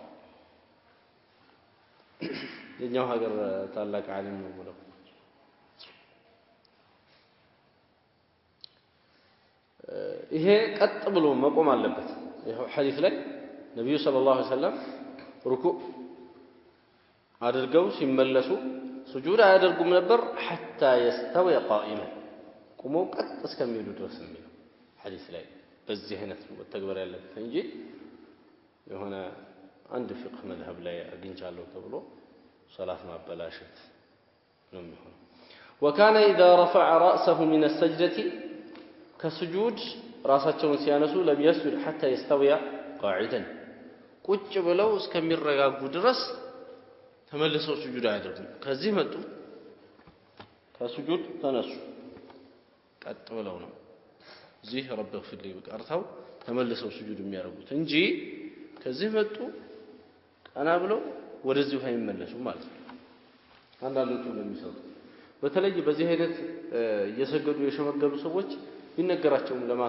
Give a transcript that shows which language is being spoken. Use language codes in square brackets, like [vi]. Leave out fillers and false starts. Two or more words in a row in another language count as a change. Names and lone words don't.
[am] የኛው ሀገር ታላቅ ዓሊም ነው ብለው ይሄ ቀጥ ብሎ መቆም አለበት ይሄው ሐዲስ ላይ ነብዩ [ar] صلى الله عليه وسلم [am] ሩኩዕ አድርገው ሲመለሱ ሱጁድ አያደርጉም ነበር [ar] حتى يستوي قائما [am] ቆመው ቀጥ እስከሚሄዱ ድረስ ነው ሐዲስ ላይ በዚህ አይነት ተግባር ያለበት እንጂ የሆነ አንድ ፍቅህ መዝሐብ ላይ አግኝቻለሁ ተብሎ ሶላት ማበላሸት ነው የሚሆነው [ar] وكان اذا رفع راسه من السجده كسجود [am] ራሳቸውን ሲያነሱ [ar] لم يسجد حتى يستوي قاعدا [am] ቁጭ ብለው እስከሚረጋጉ ድረስ ተመልሰው ሱጁድ አያደርጉም ከዚህ መጡ ከሱጁድ ተነሱ ቀጥ ብለው ነው እዚህ [ar] رب اغفر لي [am] በቀርተው ተመልሰው ሱጁድ የሚያደርጉት እንጂ ከዚህ መጡ ቀና ብለው ወደዚህ አይመለሱም ማለት ነው አንዳንዶቹ እንደሚሰሩ በተለይ በዚህ አይነት እየሰገዱ የሸመገሉ ሰዎች ቢነገራቸውም